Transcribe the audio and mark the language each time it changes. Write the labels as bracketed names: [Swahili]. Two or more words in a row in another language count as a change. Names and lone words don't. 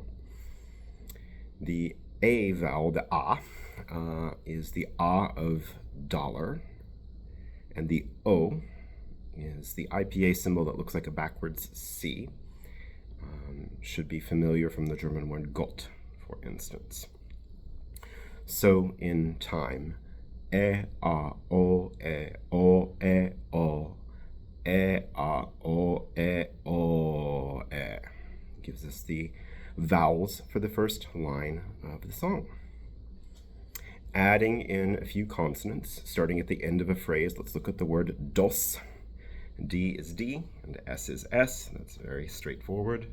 [English] The a vowel, the a, is the a of dollar, and the o is the IPA symbol that looks like a backwards C. Should be familiar from the German word Gott, for instance. So in time, e, a, o, e, o, e, o, e, a, o, e, o, e. Gives us the vowels for the first line of the song. Adding in a few consonants, starting at the end of a phrase, let's look at the word dos. D is D, and S is S. That's very straightforward.